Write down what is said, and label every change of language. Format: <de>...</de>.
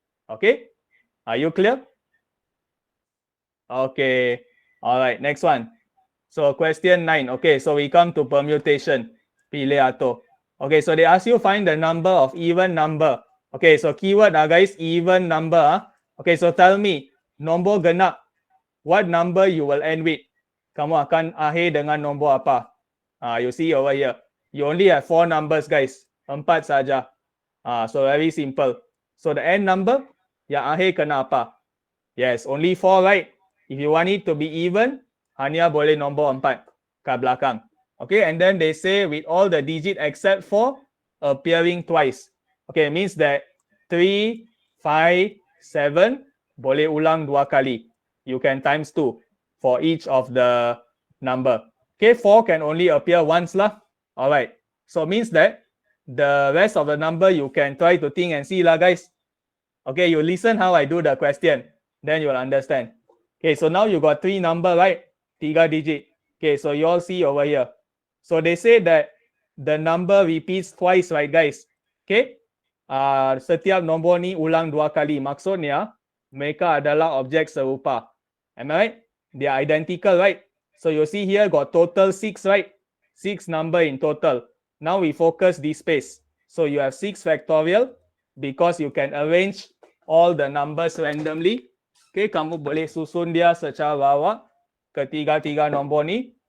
<en>Okay? Are you clear? Okay. All right. Next one. So question 9. Okay. So we come to permutation. Pilih atau. Okay. So they ask you find the number of even number. Okay. So keyword guys, even number. Okay. So tell me,</en> <ms>nombor genap.</ms> <en>What number you will end with?</en> <ms>Kamu akan akhir dengan nombor apa?</ms> <en>You see over here. You only have 4 numbers guys.</en> <ms>4 saja.</ms> <en>So very simple. So the end number,</en> <ms>yang akhir kena apa?</ms> <en>Yes, only 4, right? If you want it to be even,</en> <ms>hanya boleh nombor 4 ke belakang.</ms> <en>Okay, and then they say with all the digit except for appearing twice.</en> <ms>Okay,</ms> <en>means that</en> <ms>3, 5, 7 boleh ulang 2 kali.</ms> <en>You can times 2 for each of the number. Okay, 4 can only appear once lah. Alright, so means that the rest of the number you can try to think and see lah guys. Okay, you listen how I do the question. Then you'll understand. Okay, so now you got 3 number, right? 3 digit. Okay, so you all see over here. So they say that the number repeats twice, right guys?</en> <ms>Okay. Setiap nombor ni ulang 2 kali. Maksudnya, mereka adalah objek serupa.</ms> <en>Am I right? They are identical, right? So you see here got total 6, right? 6 number in total. Now we focus this space. So you have 6 factorial because you can arrange all the numbers randomly.</en> <ms>Okay, kamu boleh susun dia secara bawah ketiga-tiga nombor ni.</ms>